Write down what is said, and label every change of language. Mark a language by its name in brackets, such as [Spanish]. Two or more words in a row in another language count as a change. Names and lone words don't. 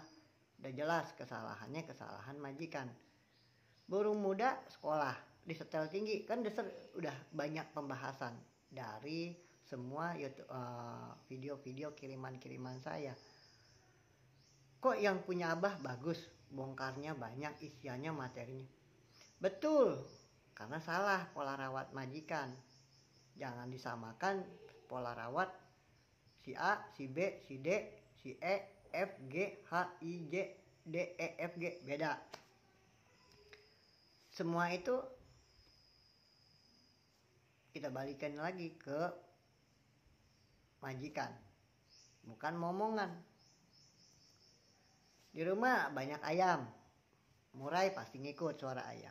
[Indonesian] Udah jelas kesalahannya kesalahan majikan. Burung muda sekolah, disetel tinggi, kan udah banyak pembahasan dari semua YouTube, video-video kiriman saya. Kok yang punya Abah bagus, bongkarnya banyak, isiannya materinya. Betul, karena salah pola rawat majikan. Jangan disamakan pola rawat si A, si B, si D, si E, F, G, H, I, J, D, E, F, G. Beda. Semua itu kita balikan lagi ke majikan, bukan momongan. Di rumah banyak ayam, Murai pasti ngikut suara ayam.